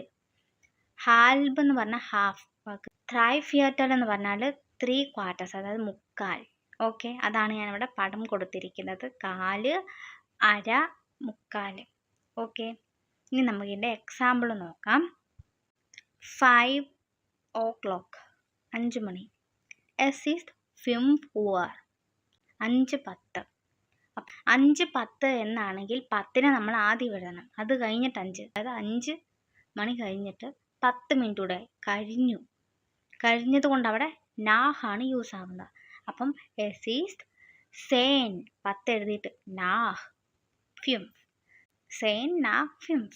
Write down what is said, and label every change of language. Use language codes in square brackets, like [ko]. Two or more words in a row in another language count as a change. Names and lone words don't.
[ml] ഹാൽബ് എന്ന് പറഞ്ഞാൽ ഹാഫ്. [de] drei Viertel [ml] എന്ന് പറഞ്ഞാൽ 3 quarters, അതായത് മുക്കാൽ. ഓക്കെ, അതാണ് ഞാനിവിടെ പടം കൊടുത്തിരിക്കുന്നത്. കാല്, അര, മുക്കാൽ. ഓക്കെ, ഇനി നമുക്കിതിൻ്റെ എക്സാമ്പിൾ നോക്കാം. 5 o'clock 5 മണി. [de] Es ist 5 Uhr 5:10. [ml] 5:10 എന്നാണെങ്കിൽ 10നെ നമ്മൾ ആദ്യം എഴുതണം. അത് കഴിഞ്ഞിട്ട് 5, അതായത് 5 മണി കഴിഞ്ഞിട്ട് 10 മിനിറ്റ് കൂടെ കഴിഞ്ഞത് കൊണ്ട് അവിടെ നാഹാണ് യൂസ് ആവുന്നത്. അപ്പം [de] es ist zehn [ml] 10 എഴുതിയിട്ട് നാഹ് 5 [de] zehn nach 5.